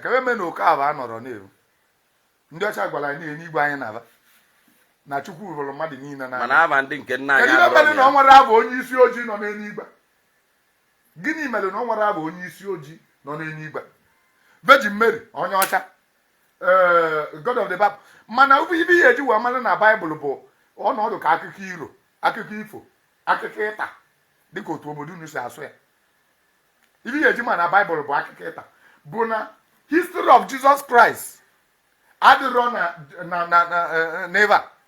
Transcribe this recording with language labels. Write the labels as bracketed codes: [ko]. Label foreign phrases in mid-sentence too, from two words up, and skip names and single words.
[ig] Ka eme na oke aba a nọrọ na-eru. Ndị ọcha gwara anyị na eluigwe anyị na-aba. Na Chukwu hụrụ mmadụ niile n'anya. Mana aba ndị nke nna anyị Kedu ibe adọrọ mere na ya. ọ nwere aba onye isi ojii nọ n'eluigwe? Gịnị mere na ọ nwere aba onye isi ojii nọ n'eluigwe? Virgin Mary, onye ọcha. [en] Eh, God of the Bible. [ig] Mana ibe ihe eji wee mara na Baịbụl bụ ọnọdụ ka akụkọ iro, akụkọ ifo, akụkọ ịta, dịka otu obodo unu si asụ ya. Ibe ihe eji mara na Baịbụl bụ akụkọ ịta, bụ na [en] history of Jesus Christ [ig] adịrọ na, na, na, na, eh, n'ebe a.